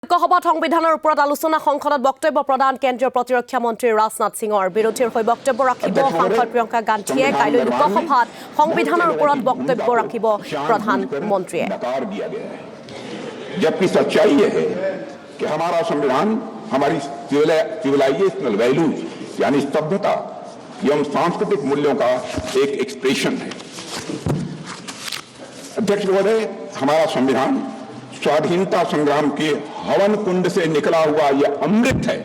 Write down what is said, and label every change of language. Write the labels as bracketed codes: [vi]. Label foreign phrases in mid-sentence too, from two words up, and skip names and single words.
[as] লোকসভাত সংবিধানৰ ওপৰত আলোচনা সংসদত বক্তব্য প্ৰদান কেন্দ্ৰীয় প্ৰতিৰক্ষা মন্ত্ৰী ৰাজনাথ সিঙৰ বিৰোধীৰ হৈ বক্তব্য ৰাখিব সাংসদ প্ৰিয়ংকা গান্ধীয়ে কাইলৈ লোকসভাত সংবিধানৰ ওপৰত বক্তব্য ৰাখিব প্ৰধানমন্ত্ৰীয়ে [hi] जबकि सच्चाई यह है कि हमारा संविधान हमारी [en] civilizational values [hi] यानी सभ्यता एवं सांस्कृतिक मूल्यों का एक एक्सप्रेशन है। अध्यक्ष महोदय, हमारा संविधान स्वाधीनता संग्राम के हवन कुंड से निकला हुआ यह अमृत है।